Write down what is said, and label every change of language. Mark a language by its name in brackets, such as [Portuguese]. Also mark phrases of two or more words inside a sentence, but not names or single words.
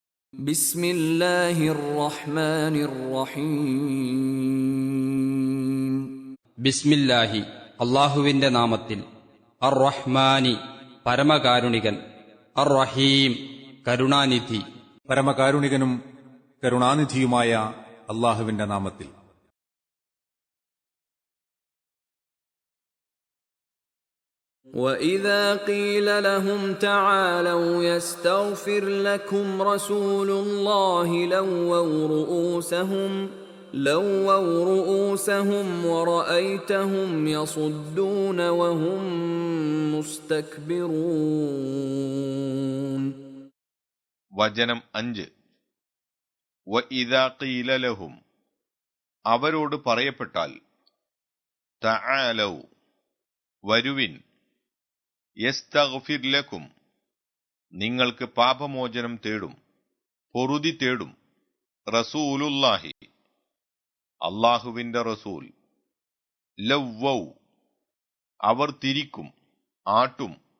[Arabic] بسم الله الرحمن الرحيم [Malayalam] ബിസ്മില്ലാഹി അള്ളാഹുവിന്റെ നാമത്തിൽ. [Arabic] الرحمن [Malayalam] പരമകാരുണികൻ, [Arabic] الرحيم [Malayalam] കരുണാനിധി. പരമകാരുണികനും കരുണാനിധിയുമായ അള്ളാഹുവിന്റെ നാമത്തിൽ. [Arabic] وَإِذَا قِيلَ لَهُمْ تَعَالَوْا يَسْتَغْفِرْ لَكُمْ رَسُولُ اللَّهِ لَوَّوْا رُؤُوسَهُمْ وَرَأَيْتَهُمْ يَصُدُّونَ وَهُمْ مُسْتَكْبِرُونَ. [Malayalam] വചനം 5. [Arabic] وإذا قيل لهم, [Malayalam] അവരോട് പറയപ്പെട്ടാൽ, തആലൗ വരുവിൻ, [Arabic] يستغفر لكم [Malayalam] നിങ്ങൾക്ക് പാപമോചനം തേടും, പൊറുതി തേടും, റസൂലുള്ളാഹി അള്ളാഹുവിന്റെ റസൂൽ, ലവ്വൗ അവർ തിരിക്കും, ആട്ടും,